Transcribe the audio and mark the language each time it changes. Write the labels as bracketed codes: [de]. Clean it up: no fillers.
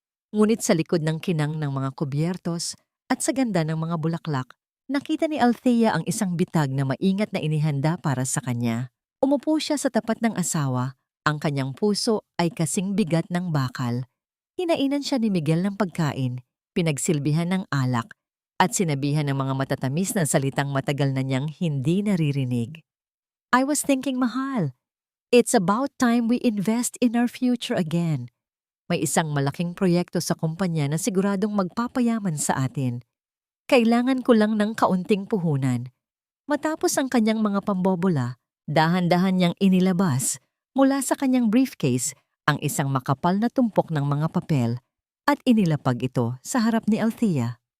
[tl] Ngunit sa likod ng kinang ng mga kubyertos at sa ganda ng mga bulaklak, nakita ni Althea ang isang bitag na maingat na inihanda para sa kanya. Umupo siya sa tapat ng asawa, ang kanyang puso ay kasing bigat ng bakal. Hinainan siya ni Miguel ng pagkain, pinagsilbihan ng alak, at sinabihan ng mga matatamis na salitang matagal na niyang hindi naririnig. [en] I was thinking, mahal, it's about time we invest in our future again. [tl] May isang malaking proyekto sa kumpanya na siguradong magpapayaman sa atin. Kailangan ko lang ng kaunting puhunan. Matapos ang kanyang mga pambobola, dahan-dahan niyang inilabas mula sa kanyang briefcase ang isang makapal na tumpok ng mga papel at inilapag ito sa harap ni Althea.